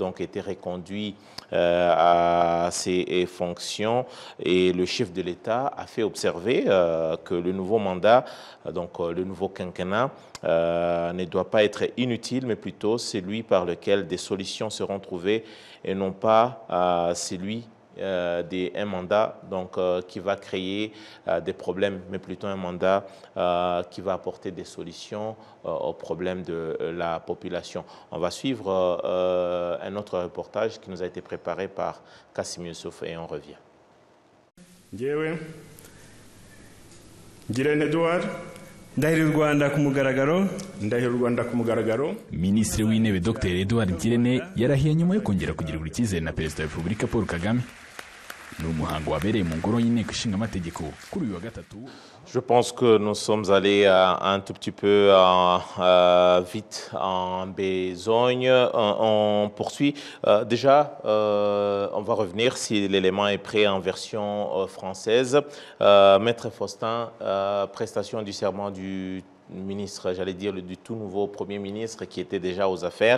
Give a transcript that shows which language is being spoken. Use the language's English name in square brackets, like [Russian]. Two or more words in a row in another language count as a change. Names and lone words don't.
[French] donc été reconduit à ses fonctions, et le chef de l'État a fait observer que le nouveau mandat, donc le nouveau quinquennat, ne doit pas être inutile, mais plutôt celui par lequel des solutions seront trouvées et non pas celui d'un mandat donc, qui va créer des problèmes, mais plutôt un mandat qui va apporter des solutions aux problèmes de la population. On va suivre un autre reportage qui nous a été préparé par Kassim Youssouf et on revient. [Kinyarwanda] Ngirente Edouard ndahira u Rwanda ku mugaragaro. Minisitiri w'Intebe Dr Edouard Ngirente yarahiye nyuma yo kongera kugirirwa icyizere na Perezida wa Repubulika Paul Kagame. Ni umuhango wabereye mu ngoro y'inteko ishinga amategeko kuri uyu wa gatatu. [French] Je pense que nous sommes allés un tout petit peu vite en besogne. On poursuit. Déjà, on va revenir si l'élément est prêt en version française. Maître Faustin, prestation du serment du ministre, j'allais dire du tout nouveau Premier ministre qui était déjà aux affaires.